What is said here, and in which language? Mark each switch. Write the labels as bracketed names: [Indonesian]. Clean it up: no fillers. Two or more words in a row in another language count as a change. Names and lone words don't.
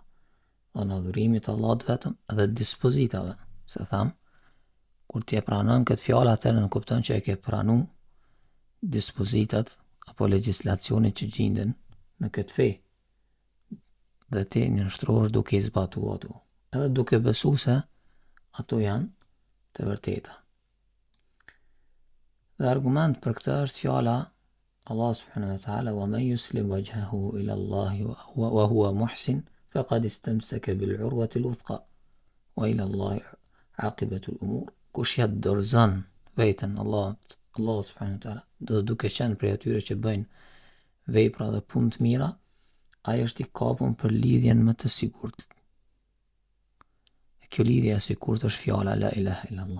[Albanian] Në adhurimit të Allahut vetëm dhe dispozitave, se tham, kur ti e pranon këtë fjalë atëherë nënkupton që e ke pranu dispozitat apo legjislacionin që gjenden në këtë fe. Dhe ti nënshtrohesh duke i zbatuar ato, edhe duke besuar se ato janë të vërteta. Dhe argument për këtë është fjala [Arabic] الله سبحانه وتعالى ومن يسلم وجهه إلى الله وهو محسن فقد استمسك بالعروة الوثقى وإلى الله عاقبة الأمور. [Albanian] Kush ja dorëzon veten Allah [Arabic] سبحانه وتعالى, [Albanian] do duke qenë prej atyre që bëjnë vepra dhe punë të mira, ai është i kapur për lidhjen më të sigurt. Kjo lidhje e sigurt është fjala [Arabic] لا إله إلا الله.